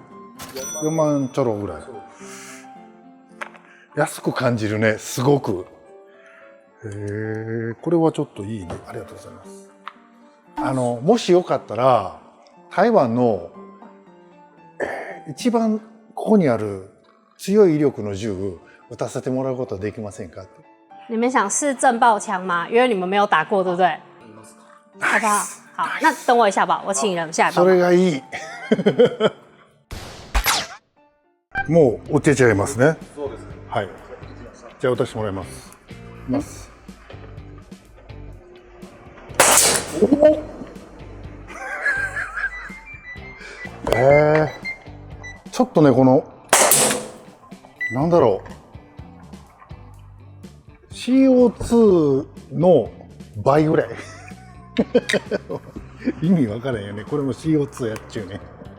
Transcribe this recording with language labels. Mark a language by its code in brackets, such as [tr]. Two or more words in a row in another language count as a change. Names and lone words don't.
[ja] 4 万ちょろぐらい。安く感じるね、すごく。これはちょっといいね。ありがとうございます。もしよかったら台湾の、一番ここにある強い威力の銃撃たせてもらうことはできませんか？ [zh] 你们想试震爆枪吗？因为你们没有打过，对不对？好不好？好，那等我一下吧，我请人下来帮 [ja] そ [zh] 忙。 [ja] れがいい。もう撃てちゃいますね。そうです。はい。じゃあ撃たせてもらいます。いきます。おちょっとねこのなんだろう CO2 の倍ぐらい意味わからんよね。これも CO2 やっちゅうね。